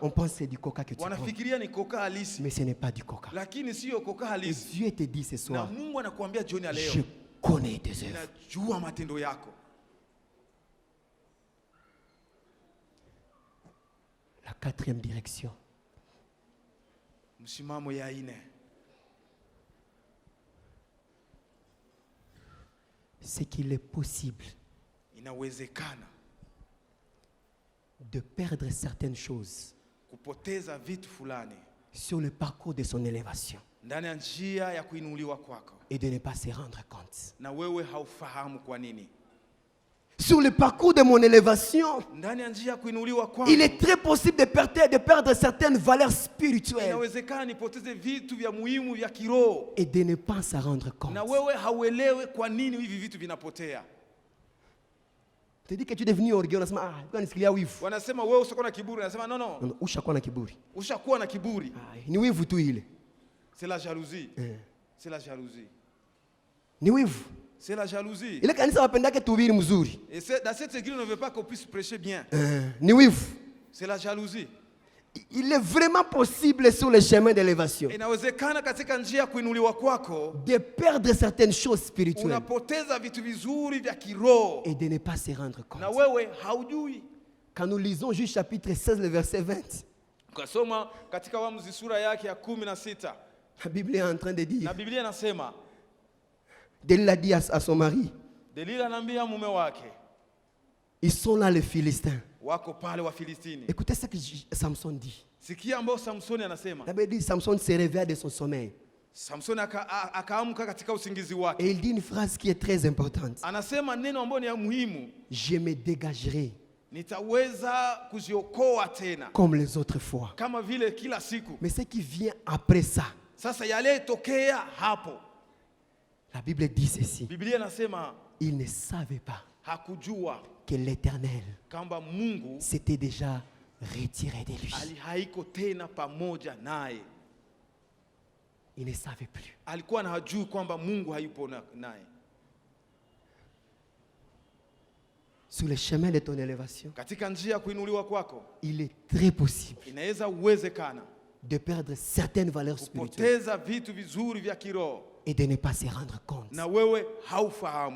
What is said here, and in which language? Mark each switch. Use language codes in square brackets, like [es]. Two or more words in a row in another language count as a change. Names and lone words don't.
[fr] on pense que c'est du coca que tu prends. [sw] wanafikiria ni koka halisi, [fr] Mais ce n'est pas du coca. [sw] lakini sio koka [fr] Et [sw] halisi. [fr] Dieu te dit ce [sw] Na [fr] soir, [sw] Mungu anakuambia jioni ya leo, [fr] je connais tes œuvres. [sw] ninajua matendo yako. [fr] La quatrième direction, [sw] Msimamo ya ine, [fr] c'est qu'il est possible [sw] inawezekana [fr] de perdre certaines choses [sw] kupoteza vitu fulani [fr] sur le parcours de son élévation [sw] ndani ya njia ya kuinuliwa kwako, [fr] et de ne pas se rendre compte. [sw] na wewe haufahamu kwa nini. [fr] Sur le parcours de mon élévation, [sw] Ndani ya njia ya kuinuliwa kwako, [fr] il est très possible de perdre certaines valeurs spirituelles [sw] inawezekana nipoteze vitu vya muhimu vya kiroho, [fr] et de ne pas s'en rendre compte. [sw] na wewe hauelewe kwa nini hivi vitu vinapotea. [fr] Tu dis que tu es devenu orgueilleux, [sw] unasema ah, kwa nisikilia wivu. Wanasema wewe ushakuwa na kiburi, nasema no, Non, ushakuwa na kiburi. ushakuwa na kiburi. Ah, ni wivu tu ile. [fr] C'est la jalousie. C'est la jalousie. [sw] Ni wivu. [fr] C'est la jalousie. [sw] Ile kanisa wapendake tuhubiri mzuri. [fr] Et dans cette église, on ne veut pas qu'on puisse prêcher bien. [sw] Ni wivu. [fr] C'est la jalousie. Il est vraiment possible sur le chemin d'élévation [sw] Inawezekana katika njia ya kuinuliwa kwako [fr] de perdre certaines choses spirituelles [sw] unapoteza vitu vizuri vya kiroho [fr] et de ne pas se rendre compte. [sw] na wewe haujui. [fr] Quand nous lisons Juge chapitre 16, le verset 20, [sw] Ukasoma katika Waamuzi sura yake ya 16, [fr] la Bible est en train de dire, [sw] na Biblia inasema [fr] Delilah dit à son mari, [sw] Delila anaambia mume wake, [fr] ils sont là les Philistins. [sw] wako pale wa Filistini. [fr] Écoutez ce que Samson dit. [sw] Sikia ambao Samsoni anasema. [fr] La Bible dit Samson se réveilla de son sommeil. [sw] Samsoni akaamka katika usingizi wake. [fr] Et il dit une phrase qui est très importante. [sw] Anasema neno ambalo ni ya muhimu, [fr] Je me dégagerai [sw] nitaweza kujiokoa tena [fr] comme les autres fois. [sw] kama vile kila siku. [fr] Mais ce qui vient après ça, [sw] Sasa yale tokea hapo, [fr] la Bible dit ceci. [sw] Biblia inasema [fr] Il ne savait pas [sw] hakujua [fr] que l'Éternel [sw] kwamba Mungu [fr] s'était déjà retiré de lui. [sw] haiko tena pamoja naye. [fr] Il ne savait plus. [sw] Alikuwa na hajui kwamba Mungu hayupo naye. [fr] Sur le chemin de ton élévation, [sw] Katika njia ya kuinuliwa kwako, [fr] il est très possible [sw] inaweza uwezekana [fr] de perdre certaines valeurs spirituelles [sw] kupoteza vitu vizuri vya kiroho [fr] et de ne pas se rendre compte [sw] na wewe haufahamu